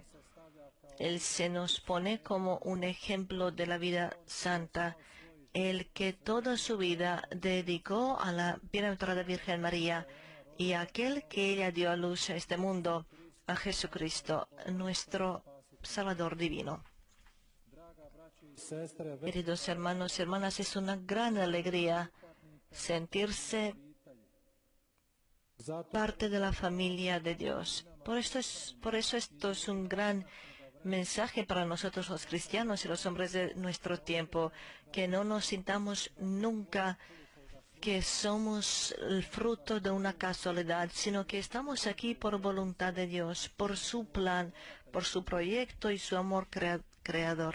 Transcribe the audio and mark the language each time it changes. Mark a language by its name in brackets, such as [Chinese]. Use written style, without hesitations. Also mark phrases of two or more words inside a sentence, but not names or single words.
[Spanish] Él se nos pone como un ejemplo de la vida santa, el que toda su vida dedicó a la Bienaventurada Virgen María y a aquel que ella dio a luz a este mundo, a Jesucristo, nuestro Salvador divino. [Croatian] draga braće i sestre već [Spanish] Queridos hermanos y hermanas, es una gran alegría sentirse [Croatian] zato [Spanish] parte de la familia de Dios. Por eso esto es un gran mensaje para nosotros los cristianos y los hombres de nuestro tiempo, que no nos sintamos nunca que somos el fruto de una casualidad, sino que estamos aquí por voluntad de Dios, por su plan, por su proyecto y su amor creador.